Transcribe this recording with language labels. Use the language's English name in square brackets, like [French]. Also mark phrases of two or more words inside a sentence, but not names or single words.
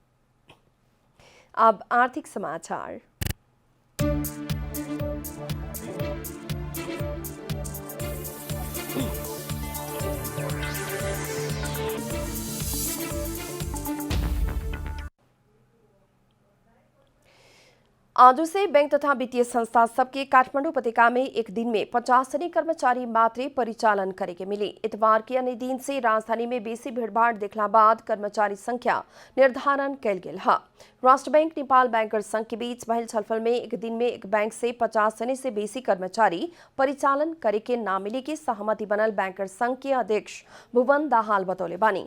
[Bhojpuri] अब आर्थिक समाचार। आज से बैंक तथा वित्तीय संस्था सबके काठमाडौँ उपत्यका में एक दिन में 50 जने कर्मचारी मात्रै परिचालन करेके मिली। इतवार के अन्य दिन से राजधानी में बेसी भीड़भाड़ देखला बाद कर्मचारी संख्या निर्धारण कैल गेल है। राष्ट्र बैंक नेपाल बैंकर्स संघ के बीच भइल छलफल में एक दिन में एक बैंक से 50 जने से बेसी कर्मचारी परिचालन करेके ना मिले के सहमति बनल बैंकर्स संघ के अध्यक्ष भुवन दाहाल बतौले बानी।